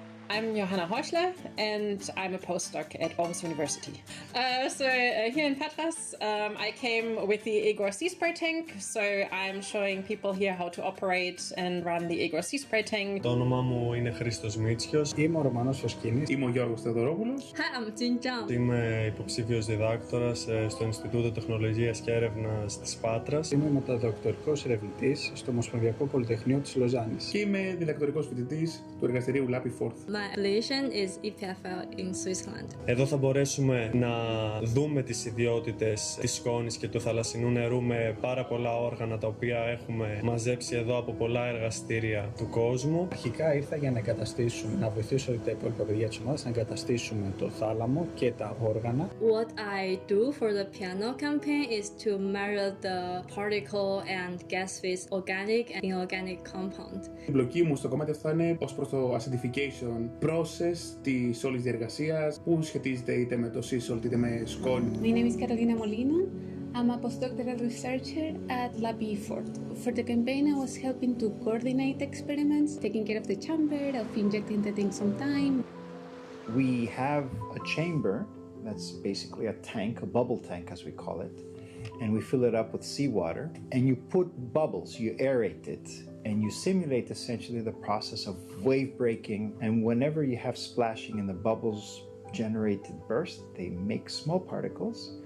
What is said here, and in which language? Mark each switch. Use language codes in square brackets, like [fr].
[en] I'm Johanna Horschler, and I'm a postdoc at Aarhus University. Here in Patras, I came with the Egor Sea Spray tank, so I'm showing people here how to operate and run the Egor Sea Spray tank. [el] Το όνομά μου είναι Χρήστος Μίτσιος. Είμαι ο Ρωμανός Φωσκίνης. Είμαι ο Γιώργος Θεοδωρόπουλος. [en] Hi, I'm Jin Zhang. [el] Είμαι υποψήφιος διδάκτορας στο Ινστιτούτο Τεχνολογίας και Έρευνας της Πάτρας. Είμαι μεταδοκτορικός ερευνητής στο Ομοσπονδιακό Πολυτεχνείο της Λοζάνης. Και είμαι διδακτορικός φοιτητής του εργαστηρίου Lapi Forth. [en] My affiliation is EPFL in Switzerland. [el] Εδώ θα μπορέσουμε να δούμε τις ιδιότητες της σκόνης και του θαλασσινού νερού με πάρα πολλά όργανα τα οποία έχουμε μαζέψει εδώ από πολλά εργαστήρια του κόσμου. Αρχικά ήρθα για να εγκαταστήσουμε, να βοηθήσω τα υπόλοιπα παιδιά της ομάδας να εγκαταστήσουμε το θάλαμο και τα όργανα. [en] What I do for the piano campaign is to measure the particle and gas phase organic and inorganic compound. [el] Η μπλοκή μου στο κομμάτι αυτό είναι ως προς το [en] acidification process [el] της όλης διεργασίας που σχετίζεται είτε με το [en] sea salt [el] είτε με σκόνη. [en] My name is Carolina Molina. I'm a postdoctoral researcher at Lapi Forth. For the campaign, I was helping to coordinate experiments, taking care of the chamber, of injecting the things on time. We have a chamber that's basically a tank, a bubble tank as we call it, and we fill it up with seawater, and you put bubbles, you aerate it, and you simulate essentially the process of wave breaking, and whenever you have splashing and the bubbles generated burst, they make small particles,